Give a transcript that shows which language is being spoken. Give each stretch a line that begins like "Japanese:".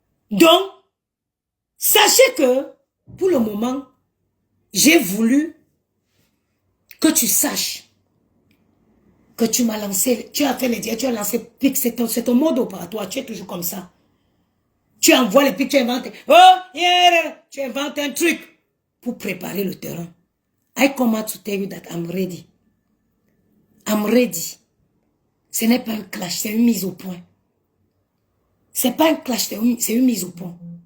French: Donc, sachez que, pour le moment, j'ai voulu que tu saches que tu m'as lancé, tu as fait les diètes, tu as lancé pic, c'est ton mode opératoire, tu es toujours comme ça. Tu envoies les pics, tu inventes,
English: oh, yeah,
French: tu inventes un truc pour préparer le terrain.
English: I come out to tell you that I'm ready. I'm ready.
French: Ce n'est pas un clash, c'est une mise au point. C'est pas un clash, c'est une mise au point.